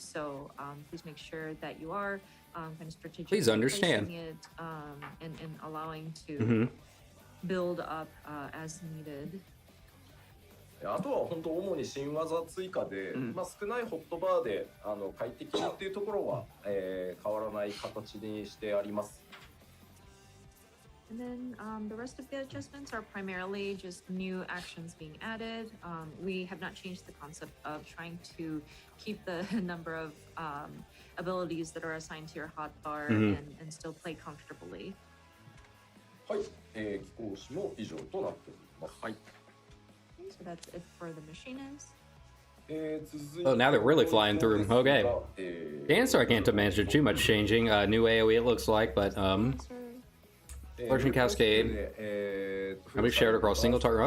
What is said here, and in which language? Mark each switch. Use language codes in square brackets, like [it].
[en] So please make sure that you are kind of strategically Please understand. placing it and allowing to build up as needed. [ja] あとは本当主に新技追加で、少ないホットバーで快適っていうところは、変わらない形にしてあります。 [en] And then the rest of the adjustments are primarily just new actions being added. We have not changed the concept of trying to keep the number of abilities that are assigned to your hotbar and still play comfortably. [ja] はい、寄稿紙も以上となっております。はい。 [en] So that's it for the machinists. Oh, now they're really flying through. Okay. Dancer, I can't imagine too much changing. New AoE it looks like, but Flourishing Cascade. Can be shared across single target.